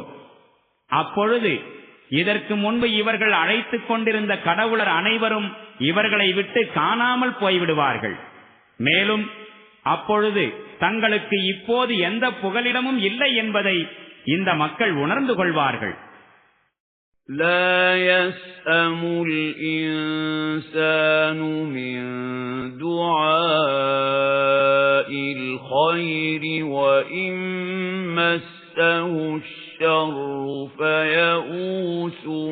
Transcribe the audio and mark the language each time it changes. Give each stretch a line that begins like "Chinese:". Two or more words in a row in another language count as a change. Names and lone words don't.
Tamil: அப்பொழுது இதற்கு முன்பு இவர்கள் அழைத்துக் கொண்டிருந்த கடவுளர் அனைவரும் இவர்களை விட்டு காணாமல் போய்விடுவார்கள். மேலும் அப்பொழுது தங்களுக்கு இப்போது எந்த புகலிடமும் இல்லை என்பதை இந்த மக்கள் உணர்ந்து கொள்வார்கள்.
Arabic: لا يسأم الإنسان من دعاء الخير وإن مسه الشر فيئوس